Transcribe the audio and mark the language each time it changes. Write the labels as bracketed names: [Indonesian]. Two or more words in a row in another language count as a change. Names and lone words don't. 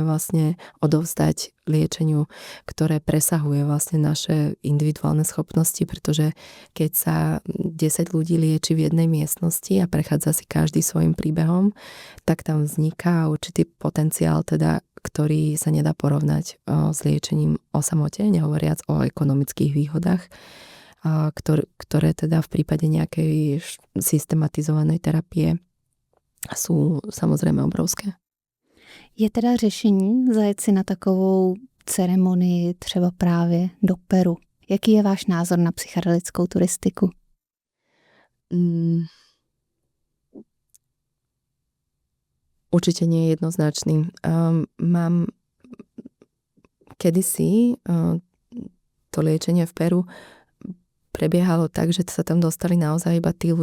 [Slovak] vlastne odovzdať liečeniu, ktoré presahuje vlastne naše individuálne schopnosti, pretože keď sa 10 ľudí lieči v jednej miestnosti a prechádza si každý svojim príbehom, tak tam vzniká určitý potenciál, teda, ktorý sa nedá porovnať s liečením o samote, nehovoriac o ekonomických výhodách, ktoré teda v prípade nejakej systematizovanej terapie sú samozrejme obrovské. [Czech] Je teda řešení zajet si na takovou ceremonii třeba právě do Peru? Jaký je váš názor na psychedelickou turistiku? [Slovak] Určite nie je jednoznačný. Mám kedysi to liečenie v Peru prebiehalo tak, že sa tam dostali naozaj iba tí